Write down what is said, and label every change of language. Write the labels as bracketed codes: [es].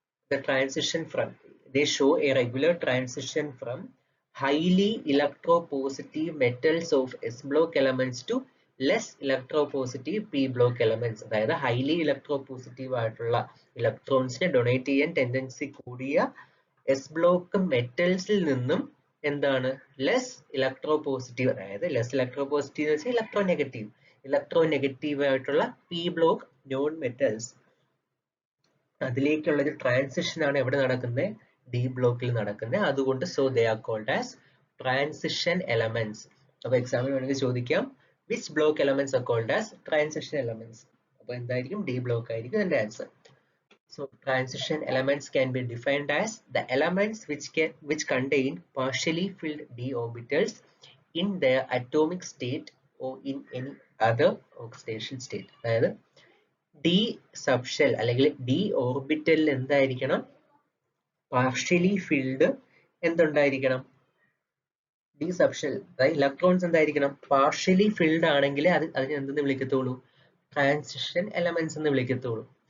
[en] The transition from, they show a regular transition from highly electropositive metals of S block elements to less electropositive P block elements. [ml] അതായത് highly electropositive ആയിട്ടുള്ള ഇലക്ട്രോൺസിനെ donate ചെയ്യാൻ tendency കൂടിയ S block മെറ്റൽസിൽ നിന്നും എന്താണ്? Less ഇലക്ട്രോപോസിറ്റീവ്, അതായത് less ഇലക്ട്രോപോസിറ്റീവ് എന്ന് വെച്ചാൽ electronegative ആയിട്ടുള്ള പി ബ്ലോക്ക് നോൺ മെറ്റൽസ് അതിലേക്കുള്ള ഒരു ട്രാൻസിഷൻ ആണ് എവിടെ നടക്കുന്നത്? ഡി ബ്ലോക്കിൽ നടക്കുന്നത്. അതുകൊണ്ട് [en] So they are called as transition elements. [ml] അപ്പൊ എക്സാമിന് വേണമെങ്കിൽ ചോദിക്കാം, [en] Which block elements are called as transition elements? [ml] അപ്പൊ എന്തായിരിക്കും? ഡി ബ്ലോക്ക് ആയിരിക്കും അതിന്റെ answer. [en] So transition elements can be defined as the elements which contain partially filled d orbitals in their atomic state or in any other oxidation state. [ml] അതായത് D subshell അല്ലെങ്കിൽ D ഓർബിറ്റലിൽ എന്തായിരിക്കണം? Partially filled എന്തുണ്ടായിരിക്കണം? D subshell, അതായത് electrons എന്തായിരിക്കണം? Partially filled ആണെങ്കിൽ അതിനെ എന്തെന്ന് വിളിക്കത്തുള്ളൂ? Transition elements എന്ന് വിളിക്കത്തുള്ളൂ.